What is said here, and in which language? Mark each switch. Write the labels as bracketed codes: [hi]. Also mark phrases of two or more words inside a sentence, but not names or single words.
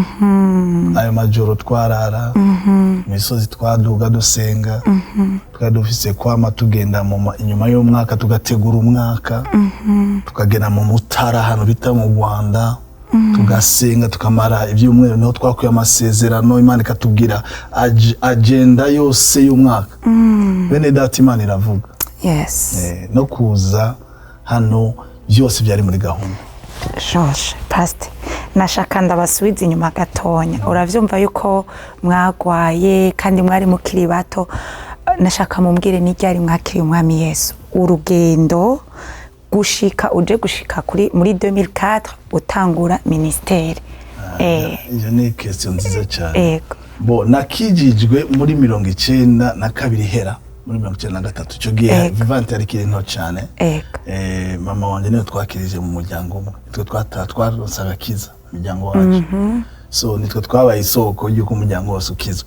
[rn] Ayo majoro twarara, imisozi twaduga dusenga, twari dufise kwama tugenda inyuma y'umwaka tugategura umwaka, tukagenda mu Mutara hano bita mu Rwanda, tugasenga tukamara ibyumweru, niho twakuye amasezerano, Imana ikatubwira agenda yose y'umwaka. Bene data Imana iravuga. Yes. No kuza hano byose byari muri gahunda. George, Pastor, nashaka ndabasubiza inyuma gatonya. Uravyumva yuko mwagwaye kandi mwari mukiri bato. Nashaka mumbwire n'iryari mwakiri umwami Yesu. Urugendo gushika muri 2004 utangura ministeri. Iyo ni question nziza cyane. Bo nakijijwe muri 92 hera. Muri 93 icyo gihe Vivante yari kiri nto cyane. Mama wanjye niwe twakirije mu muryango umwe. Twe twaronsaga kiza umuryango wacu. So nitwe twabaye isoko y'uko umuryango wose ukizwa.